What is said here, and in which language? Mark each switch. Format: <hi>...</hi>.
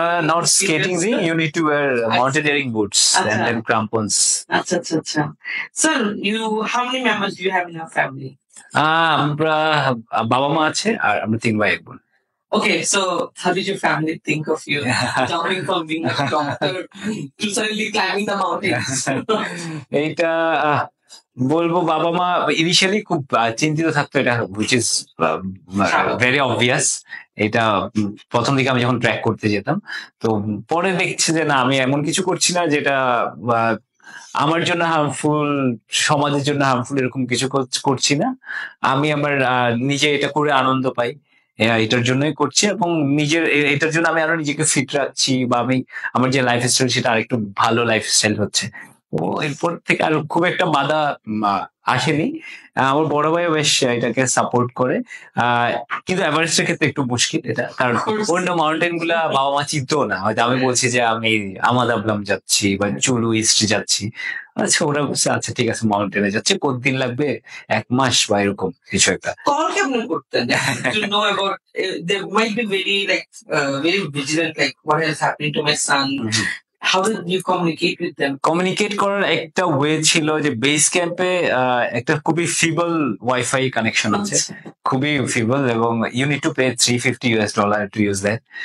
<en>Not skating ring, you need to wear mountaineering boots and then crampons.</en> <bn>আচ্ছা।</bn> <en>Sir, how many members do you have in your family?</en> <bn>আমরা বাবা মা আছে, আর আমরা 3 ভাই 1 বোন।</bn> <en>Okay, so how did your family think of you jumping from being a doctor to suddenly climbing the mountains?</en> <bn>এইটা বলবো, বাবা মা ইনিশিয়ালি খুব চিন্তিত থাকতো, এটা</bn> <en>Which is very obvious.</en> <bn>এটা প্রথম দিকে আমি যখন ট্র্যাক করতে যেতাম, তো পরে দেখছি যে না, আমি এমন কিছু করছি না যেটা আমার জন্য হার্মফুল, সমাজের জন্য হার্মফুল, এরকম কিছু করছি না। আমি আমার নিজে এটা করে আনন্দ পাই, এটার জন্যই করছি, এবং এটার জন্য আমি আরো নিজেকে ফিট রাখছি, বা আমি আমার যে লাইফ স্টাইল সেটা আরেকটু ভালো লাইফ স্টাইল হচ্ছে। ও এরপর থেকে আর খুব একটা বাধা আসেনি। আমার বড় ভাইও বেশ এটাকে সাপোর্ট করে। আহ, কিন্তু এভারেস্টের ক্ষেত্রে একটু মুশকিল এটা, কারণ অন্য মাউন্টেন গুলা বাবা মা চিনতো না। হয়তো আমি বলছি যে আমি আমাদাবলাম যাচ্ছি বা চুলু ইস্ট যাচ্ছি, আচ্ছা ওরা বলছে আচ্ছা ঠিক আছে মাউন্টেনে যাচ্ছে, কতদিন লাগবে, 1 মাস বা এরকম কিছু একটা।</bn> <en>Call</en> <bn>কেমনে করতেন</bn> <en>to know about? They might be very very vigilant, like what is happening to my son. How did you communicate with them?</en> <bn>Communicate করার একটা ওয়ে ছিল যে বেস ক্যাম্পে একটা খুবই ফিবল ওয়াইফাই কানেকশন আছে, খুবই ফিবল, এবং</bn> <en>You need to pay $350 to use that.</en>